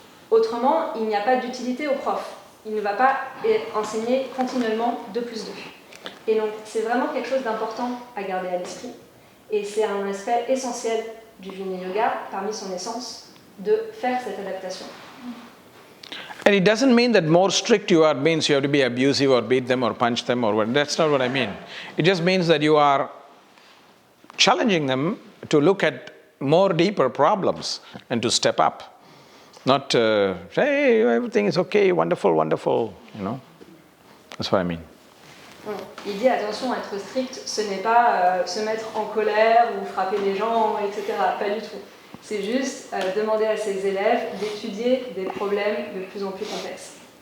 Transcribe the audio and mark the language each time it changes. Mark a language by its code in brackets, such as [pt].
[fr] Autrement, il n'y a pas d'utilité au prof. Il ne va pas enseigner continuellement 2 plus 2. Et donc c'est vraiment quelque chose d'important à garder à l'esprit. Et c'est un aspect essentiel du Vinyasa Yoga, parmi son essence, de faire cette adaptation. [en] And it doesn't mean that more strict you are means you have to be abusive or beat them or punch them or what. That's not what I mean. It just means that you are challenging them to look at more deeper problems and to step up. Not, hey, everything is okay, wonderful, wonderful, you know. That's what I mean. [fr] Il dit attention, être strict, ce n'est pas se mettre en colère ou frapper les gens, etc. Pas du tout. C'est juste demander à ses élèves d'étudier des problèmes de plus en plus complexes.